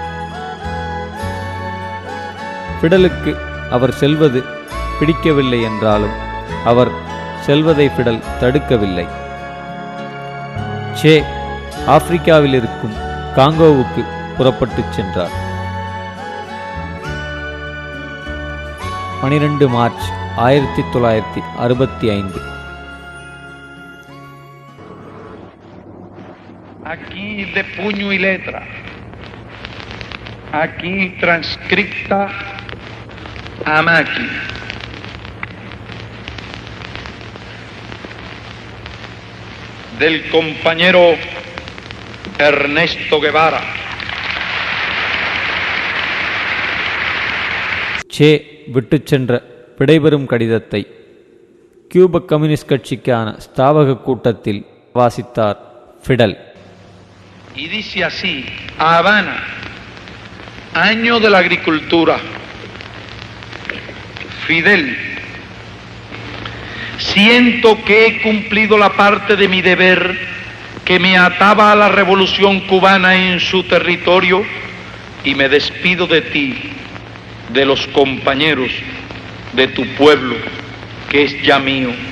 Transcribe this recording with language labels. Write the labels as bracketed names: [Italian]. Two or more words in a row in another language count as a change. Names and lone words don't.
[Tamil] ஃபிடலுக்கு அவர் செல்வது பிடிக்கவில்லை என்றாலும் அவர் செல்வதை ஃபிடல் தடுக்கவில்லை. ஆப்பிரிக்காவில் இருக்கும் காங்கோவுக்கு புறப்பட்டுச் சென்றார். 12 மார்ச் 1965. [Spanish] Aquí de puño y letra, aquí transcripta a máquina. Del compañero Ernesto Guevara. [Tamil] விட்டு சென்ற விடைபெறும் கடிதத்தை கியூப கம்யூனிஸ்ட் கட்சிக்கான ஸ்தாபக கூட்டத்தில் வாசித்தார் ஃபிடல். [Spanish] Y dice así: a Habana, año de la agricultura. Fidel, siento que he cumplido la parte de mi deber que me ataba a la revolución cubana en su territorio y me despido de ti, de los compañeros, de tu pueblo, que es ya mío.